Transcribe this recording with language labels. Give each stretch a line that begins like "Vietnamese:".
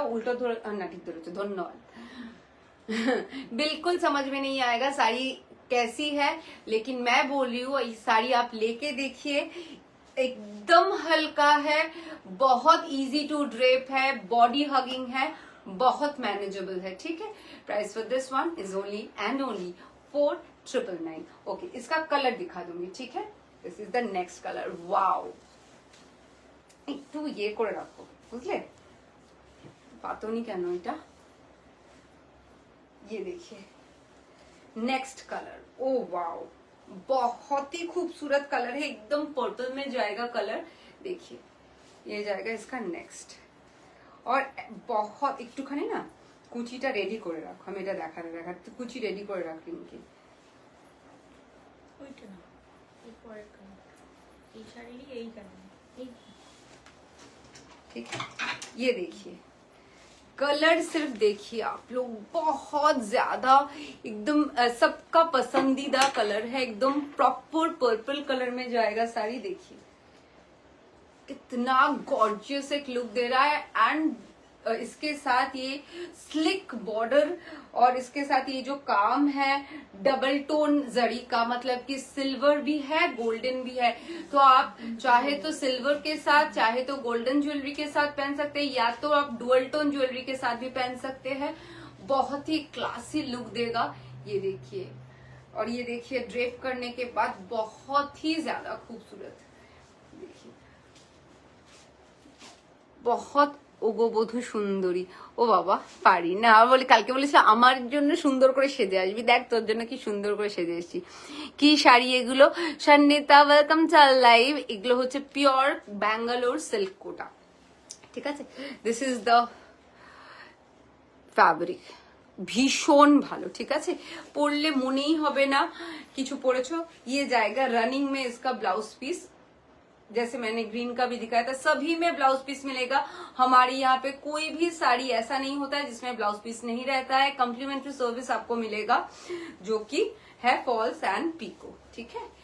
Hindi: उल्टा ना ठीक धन्यवाद बिल्कुल समझ में नहीं आएगा साड़ी कैसी है, लेकिन मैं बोल रही हूँ ये साड़ी आप लेके देखिए, एकदम हल्का है, बहुत
English: easy to drape
Hindi: है, बॉडी हगिंग है, बहुत मैनेजेबल है, ठीक है?
English: Price for this one is only and only 4999।
Hindi: Okay, इसका कलर दिखा दूंगी, ठीक है?
English: This is the next colour.
Bangla: Wow, একটু ये করে রাখো, বুঝলে? পাতনি কেন এটা?
Hindi: ये देखिए नेक्स्ट कलर, ओ वाओ, बहुत ही खूबसूरत कलर है, एकदम पर्पल में जाएगा कलर। देखिए ये जाएगा इसका नेक्स्ट। और बहुत
Bangla: একটুখানি না কুচিটা রেডি করে রাখো, আমি এটা দেখাতে কুচি রেডি করে রাখি নাকি ওইটা না, এই পরের কালার, এই শাড়িরই এই কালার, এই
Hindi: ठीक है? ये देखिए कलर, सिर्फ देखिए आप लोग, बहुत ज्यादा एकदम सबका पसंदीदा कलर है, एकदम प्रॉपर पर्पल कलर में जाएगा साड़ी। देखिए कितना गॉर्जियस एक लुक दे रहा है। एंड इसके साथ ये स्लिक बॉर्डर, और इसके साथ ये जो काम है डबल टोन जरी का, मतलब कि सिल्वर भी है गोल्डन भी है। तो आप चाहे तो सिल्वर के साथ, चाहे तो गोल्डन ज्वेलरी के साथ पहन सकते हैं, या तो आप डुअल टोन ज्वेलरी के साथ भी पहन सकते हैं। बहुत ही क्लासी लुक देगा। ये देखिए, और ये देखिए ड्रेप करने के बाद बहुत ही ज्यादा खूबसूरत। देखिए बहुत
Bangla: ওগোবধূ সুন্দরী। ও বাবা পারি না, বলি কালকে বলেছি আমার জন্য সুন্দর করে সেজে আসবি, দেখ তোর জন্য কি সুন্দর করে সেজে এসেছি। কি শাড়ি এগুলো? Sannita welcome to our live. এগুলো হচ্ছে পিওর ব্যাঙ্গালোর সিল্ক কোটা, ঠিক আছে?
English: this is the fabric,
Bangla: ভীষণ ভালো, ঠিক আছে, পরলে মনেই হবে না কিছু পরেছো।
Hindi: ये जाएगा रनिंग में इसका ब्लाउज पीस, जैसे मैंने ग्रीन का भी दिखाया था, सभी में ब्लाउज पीस मिलेगा। हमारे यहाँ पे कोई भी साड़ी ऐसा नहीं होता है जिसमें ब्लाउज पीस नहीं रहता है। कम्प्लीमेंट्री सर्विस आपको मिलेगा जो कि है फॉल्स एंड पीको, ठीक है।